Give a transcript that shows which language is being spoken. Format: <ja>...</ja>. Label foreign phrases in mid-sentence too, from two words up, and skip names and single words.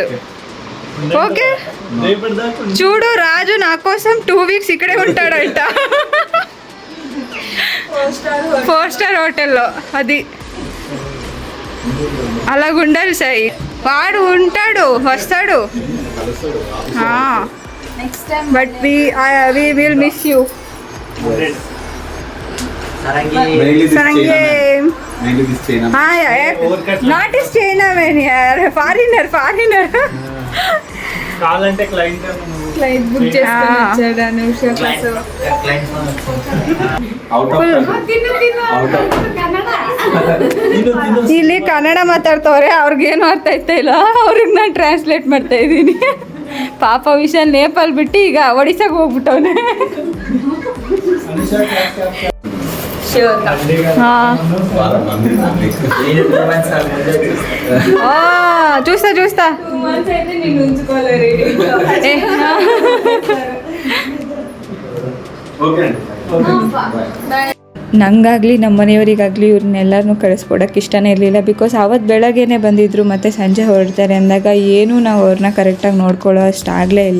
<te>ఓకే చూడు రాజు నా కోసం 2 weeks ఇక్కడే ఉంటాడంట 4 star హోటల్లో. అది అలాగుండాలి సాయి. వాడు ఉంటాడు వస్తాడు.</te> <en>But we will miss you.</en> <te>Sarangi.</te> <en>Not is China man yaar. Foreigner.</en> <te>కావాలంటే క్లయింట్ బుక్ చేసుకొని వచ్చాడు అనుష కోసం.</te> <kn>ಇಲ್ಲಿ ಕನ್ನಡ ಮಾತಾಡ್ತವ್ರೆ. ಅವ್ರಿಗೇನು ಅರ್ಥ ಆಯ್ತಾ ಇಲ್ಲ. ಅವ್ರಿಗೆ ನಾನು ಟ್ರಾನ್ಸ್ಲೇಟ್ ಮಾಡ್ತಾ ಇದ್ದೀನಿ. ಪಾಪ ವಿಶಾಲ್ ನೇಪಾಲ್ ಬಿಟ್ಟು ಈಗ ಒಡಿಸಾಗೆ ಹೋಗ್ಬಿಟ್ಟವನೆ.</kn> <te>చూస్తా నేను ఉంచుకోవాలి.</te> <kn>ನಂಗಾಗಲಿ ನಮ್ಮ ಮನೆಯವರಿಗಾಗಲಿ ಇವ್ರನ್ನೆಲ್ಲರನ್ನೂ ಕಳಿಸ್ಕೊಡೋಕ್ಕೆ ಇಷ್ಟನೇ ಇರಲಿಲ್ಲ. ಬಿಕಾಸ್ ಆವತ್ತು ಬೆಳಗ್ಗೆನೇ ಬಂದಿದ್ದರು ಮತ್ತು ಸಂಜೆ ಹೊರಡ್ತಾರೆ ಅಂದಾಗ ಏನೂ ನಾವು ಅವ್ರನ್ನ ಕರೆಕ್ಟಾಗಿ ನೋಡ್ಕೊಳ್ಳೋ ಅಷ್ಟು ಆಗಲೇ ಇಲ್ಲ.</kn>